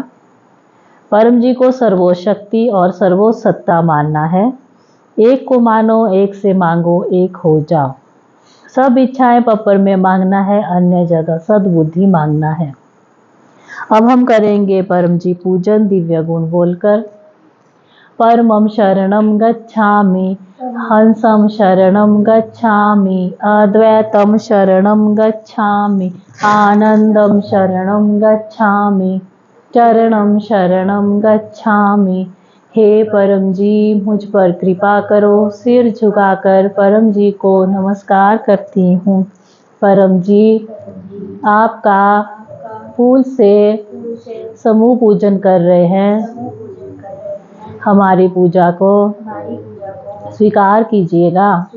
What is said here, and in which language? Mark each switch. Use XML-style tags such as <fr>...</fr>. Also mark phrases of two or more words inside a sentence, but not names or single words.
<hi>परम जी को सर्वशक्ति और सर्वसत्ता मानना है। एक को मानो, एक से मांगो, एक हो जाओ। सब इच्छाएं पप्पर में मांगना है, अन्य जगह सद्बुद्धि मांगना है। अब हम करेंगे परम जी पूजन दिव्य गुण बोलकर।</hi> <pi>परमं शरणं गच्छामि, हंसं शरणं गच्छामि, अद्वैतं शरणं गच्छामि, आनंदं शरणं गच्छामि, चरणं शरणं गच्छामि।</pi> <hi>हे परम जी मुझ पर कृपा करो। सिर झुकाकर परम जी को नमस्कार करती हूँ। परम जी आपका फूल से समूह पूजन कर रहे हैं। हमारी पूजा को स्वीकार कीजिएगा।</hi>